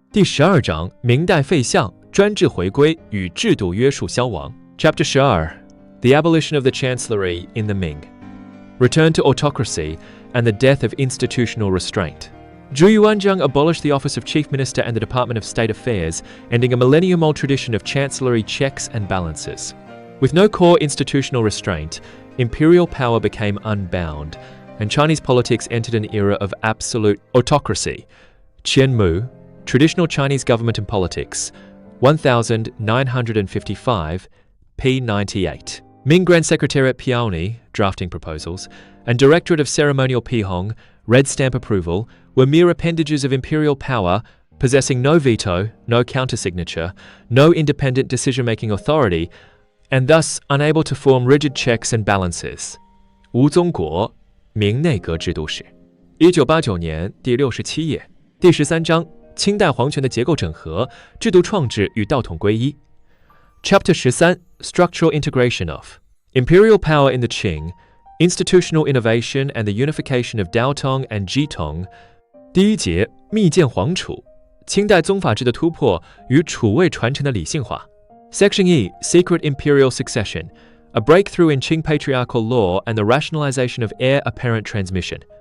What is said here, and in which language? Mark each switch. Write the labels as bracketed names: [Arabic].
[Chinese] 第12章，明代废相，专制回归与制度约束消亡。 [English] Chapter 12, The Abolition of the Chancellery in the Ming. Return to autocracy and the death of institutional restraint. Zhu Yuanzhang abolished the office of Chief Minister and the Department of State Affairs, ending a millennium-old tradition of chancellery checks and balances. With no core institutional restraint, imperial power became unbound, and Chinese politics entered an era of absolute autocracy. Qianmu, Traditional Chinese Government and Politics, 1955, p. 98. Ming Grand Secretariat Piaoni, drafting proposals, and Directorate of Ceremonial Pihong, red stamp approval, were mere appendages of imperial power, possessing no veto, no countersignature, no independent decision-making authority, and thus unable to form rigid checks and balances. [Chinese] 吴宗国，明内阁制度史，1989年第67页，第13章，清代皇权的结构整合、制度创制与道统归一。 [English] Chapter 13, Structural Integration of Imperial Power in the Qing, Institutional Innovation and the Unification of Daotong and Jitong. [Chinese] 第一节，密建皇储，清代宗法制的突破与储位传承的理性化。 [English] Section E, Secret Imperial Succession, a breakthrough in Qing patriarchal law and the rationalization of heir apparent transmission.